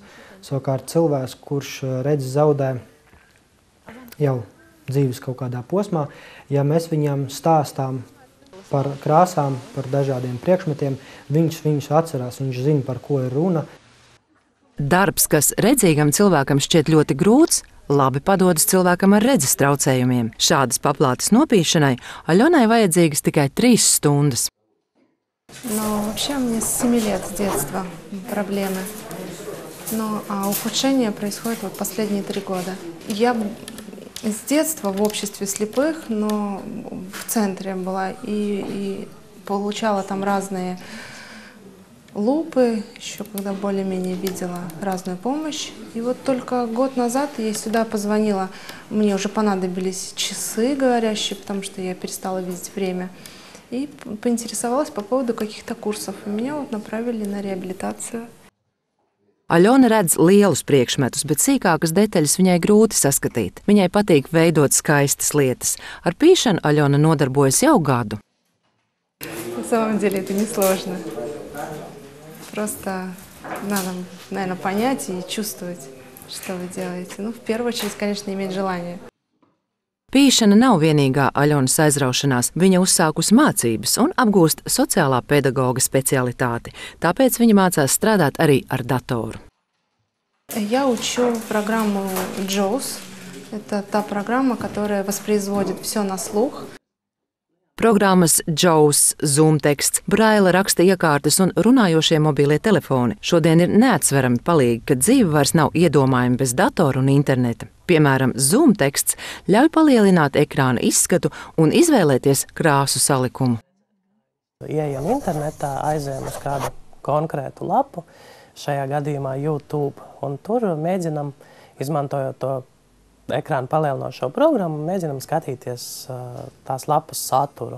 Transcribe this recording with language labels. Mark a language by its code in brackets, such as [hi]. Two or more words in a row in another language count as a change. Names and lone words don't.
[lv] Savukārt cilvēks, kurš redzi zaudē jau dzīves kaut kādā posmā, ja mēs viņam stāstām par krāsām, par dažādiem priekšmetiem, viņš viņus atcerās, viņš zina, par ko ir runa. Darbs, kas redzīgam cilvēkam šķiet ļoti grūts, labi padodas cilvēkam ar redzes traucējumiem. Šādas paplātes nopīšanai Aļonai vajadzīgas tikai 3 stundas. [ru] Вообще у меня с 7 лет с детства проблемы. А ухудшение происходит последние 3 года. Я с детства в обществе слепых, но в центре была и получала там разные лупы, еще когда более-менее видела разную помощь. И вот только год назад я сюда позвонила, мне уже понадобились часы говорящие, потому что я перестала видеть время. И поинтересовалась по поводу каких-то курсов. И меня вот направили на реабилитацию. [lv] Aļona redz lielus priekšmetus, bet sīkākas detaļas viņai grūti saskatīt. Viņai patīk veidot skaistas lietas. Ar pīšanu Aļona nodarbojas jau gadu. [ru] На самом деле это несложно. Просто надо, наверное, понять и чувствовать, что вы делаете. В первую очередь, конечно, иметь желание. [lv] Pīšana nav vienīgā Aļonas aizraušanās. Viņa uzsākusi mācības un apgūst sociālā pedagoga specialitāti. Tāpēc viņa mācās strādāt arī ar datoru. [ru] Я учу программу JAWS. Это та программа, которая воспроизводит все на слух. [lv] Programmas JAWS, Zoom teksts, braila raksta iekārtas un runājošie mobilie telefoni šodien ir neatsverami palīgi, kad dzīve vairs nav iedomājama bez datora un interneta. Piemēram, Zoom teksts ļauj palielināt ekrāna izskatu un izvēlēties krāsu salikumu. Ieejam internetā, aizējam uz kādu konkrētu lapu, šajā gadījumā YouTube, un tur mēģinam, izmantojot to ekrānu palielinošo programmu, mēģinam skatīties tās lapas saturu.